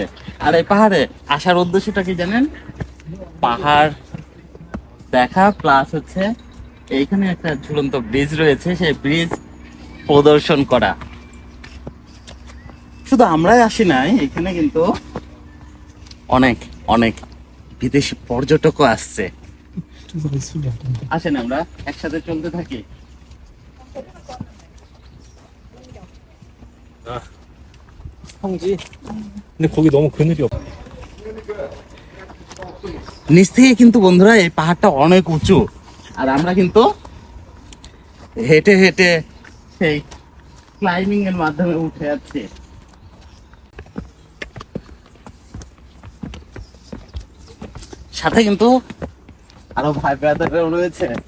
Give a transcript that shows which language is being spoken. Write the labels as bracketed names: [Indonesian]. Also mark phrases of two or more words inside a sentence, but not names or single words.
[Bangla] আর এই পাহাড়ে আসার উদ্দেশ্যটা কি জানেন? পাহাড় দেখা প্লাস হচ্ছে এইখানে একটা ঝুলন্ত ব্রিজ রয়েছে, সেই ব্রিজ প্রদর্শন করা। শুধু আমরাই আসি নাই, এখানে কিন্তু অনেক অনেক বিদেশি পর্যটকও আসছে। আসেন আমরা একসাথে চলতে থাকি। [Korean] 형지. 근데 거기 너무 그늘이 없. [Bangla] নিচ থেকে কিন্তু বন্ধুরা এই পাহাড়টা অনেক উঁচু, আর আমরা কিন্তু হেঁটে হেঁটে সেই ক্লাইম্বিং এর মাধ্যমে উঠে যাচ্ছি। সাথে কিন্তু আরো ভাই ব্রাদাররাও রয়েছে।